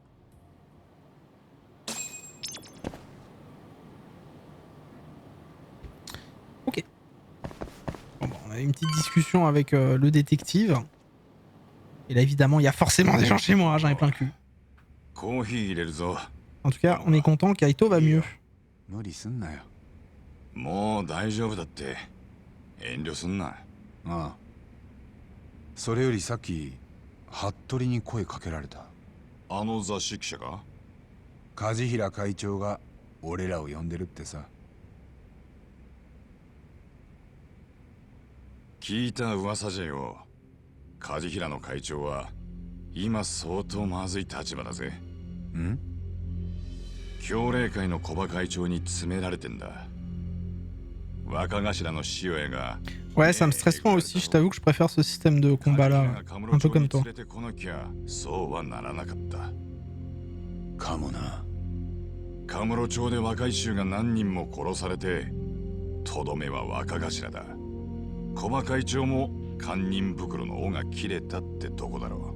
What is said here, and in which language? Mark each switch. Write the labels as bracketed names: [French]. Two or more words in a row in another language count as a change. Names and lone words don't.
[French] Ok. Bon, on a eu une petite discussion avec le détective. Et là évidemment il y a forcément des gens chez moi, j'en ai plein le cul. En tout cas on est content, Kaito va mieux. [Japanese] もう大丈夫だって遠慮すんな。ああ。それよりさっき服部に声かけられた。あの雑誌記者が？梶平会長が俺らを呼んでるってさ。聞いた噂じゃよ。梶平の会長は今相当まずい立場だぜ。ん？協励会の小葉会長に詰められてんだ。若頭の塩谷が。 [French] Ouais, ça me stresse moi aussi, je t'avoue que je préfère ce système de combat là, un peu comme toi. [Japanese] そうはならなかった。かもな。カムロ町で若い衆が何人も殺されて、とどめは若頭だ。小葉会長も堪忍袋の尾が切れたってとこだろ